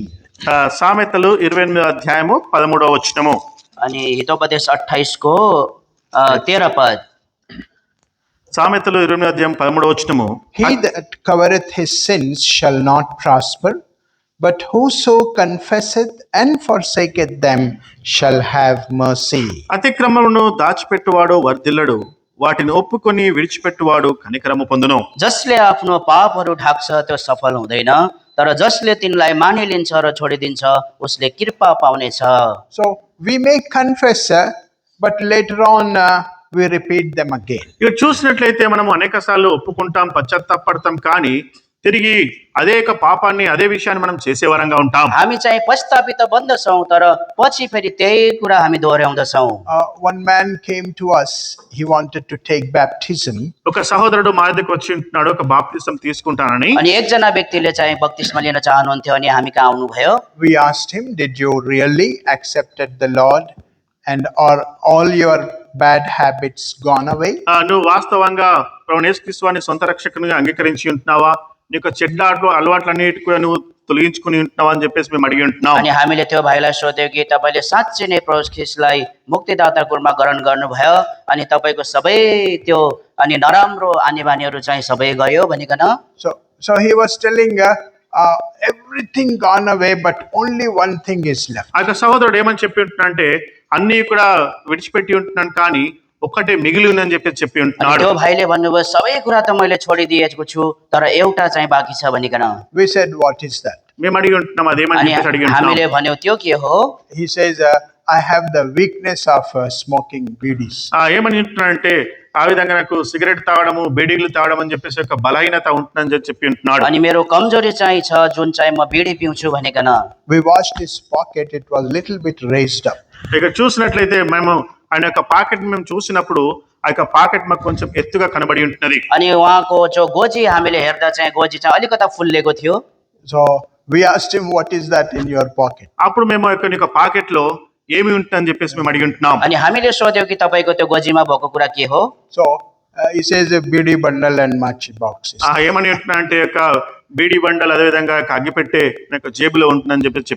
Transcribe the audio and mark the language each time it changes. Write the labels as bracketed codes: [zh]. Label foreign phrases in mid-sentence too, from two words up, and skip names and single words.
[te] సామెతలు 28వ అధ్యాయము 13వ వచనము. [ne] अनि हितोपदेश 28 को 13 पद। [te] సామెతలు 28వ అధ్యాయం 13వ వచనము. [en] He that covereth his sins shall not prosper, but whoso confesseth and forsaketh them shall have mercy. [te] అతిక్రమములను దాచిపెట్టువాడు వర్ధిల్లడు, వాటిని ఒప్పుకొని విడిచిపెట్టువాడు కనికరము పొందును. [ne] जसले आफ्नो पापहरू ढाक्छ त्यो सफल हुँदैन, तर जसले तिनलाई मानिलिन्छ र छोडिदिन्छ उसले कृपा पाउनेछ। [en] So we may confess, but later on we repeat them again. [te] ఇక చూసినట్లయితే మనము అనేక సార్లు ఒప్పుకుంటాం, పశ్చాత్తాపడతాం, కానీ తిరిగి అదే యొక్క పాపాన్ని అదే విషయాన్ని మనం చేసేవారంగా ఉంటాం. [ne] हामी चाहिँ पश्चातापी त बन्दछौँ, तर पछि फेरि त्यही कुरा हामी दोहोऱ्याउँदछौँ। [en] One man came to us, he wanted to take baptism. [te] ఒక సహోదరుడు మా దగ్గరికి వచ్చి ఉంటున్నాడు, ఒక బాప్తిసం తీసుకుంటానని. [ne] अनि एकजना व्यक्तिले चाहिँ बत्तिस्मा लिन चाहनुहुन्थ्यो अनि हामी कहाँ आउनुभयो। [en] We asked him, did you really accepted the Lord and are all your bad habits gone away? [te] నువ్వు వాస్తవంగా ప్రభువు యేసుక్రీస్తు వారిని సొంత రక్షకునిగా అంగీకరించి ఉంటున్నావా? నీకు చెడ్డ అలవాట్లన్నిటికీ నువ్వు తొలగించుకుని ఉంటున్నావా అని చెప్పేసి మేము అడిగి ఉంటున్నాం. [ne] अनि हामीले त्यो भाइलाई सोध्यौँ कि तपाईँले साँच्चै नै प्रभु ख्रीष्टलाई मुक्तिदाताको रूपमा ग्रहण गर्नुभयो अनि तपाईँको सबै त्यो अनि नराम्रो आनी बानीहरू चाहिँ सबै गयो भनिकन। [en] So he was telling everything gone away, but only one thing is left. [te] ఆ సహోదరుడు ఏమని చెప్పి ఉంటున్నాడంటే అన్నీ కూడా విడిచిపెట్టి ఉంటున్నాను, కానీ ఒక్కటే మిగిలి ఉందని చెప్పి ఉంటున్నాడు. [ne] त्यो भाइले भन्नुभयो सबै कुरा त मैले छोडिदिएको छु, तर एउटा चाहिँ बाँकी छ भनिकन। [en] We said, what is that? [te] మేము అడిగి ఉంటున్నాం, అదేమని [ne] अनि [te] చెప్పేసి అడిగి ఉంటున్నాం. [ne] हामीले भन्यौ त्यो के हो? [en] He says, I have the weakness of smoking bidis. [te] ఏమని ఉంటున్నాడంటే ఆ విధంగా నాకు సిగరెట్ తాగడము బీడీలు తాగడం అని చెప్పేసి ఒక బలహీనత ఉంటుందని చెప్పి ఉంటున్నాడు. [ne] अनि मेरो कमजोरी चाहिँ छ, जुन चाहिँ म बिडी पिउँछु भनिकन। [en] We watched his pocket, it was little bit raised up. [te] ఇక చూసినట్లయితే మేము ఆయన యొక్క పాకెట్ మేము చూసినప్పుడు ఆ యొక్క పాకెట్ మాకు కొంచెం ఎత్తుగా కనబడి ఉంటున్నది. [ne] अनि उहाँको जो गोजी हामीले हेर्दा चाहिँ गोजी चाहिँ अलिकता फुल्लेको थियो। [en] So we asked him, what is that in your pocket? [te] అప్పుడు మేము ఆ యొక్క పాకెట్ లో ఏమి ఉంటుందని చెప్పేసి మేము అడిగి ఉంటున్నాం. [ne] अनि हामीले सोध्यौँ कि तपाईँको त्यो गोजीमा भएको कुरा के हो। [en] So he says a bidi bundle and match boxes. [te] ఏమని ఉంటున్నా అంటే యొక్క బీడీ బండల్ అదే విధంగా అగ్గిపెట్టే నాకు జేబులో ఉంటుందని చెప్పి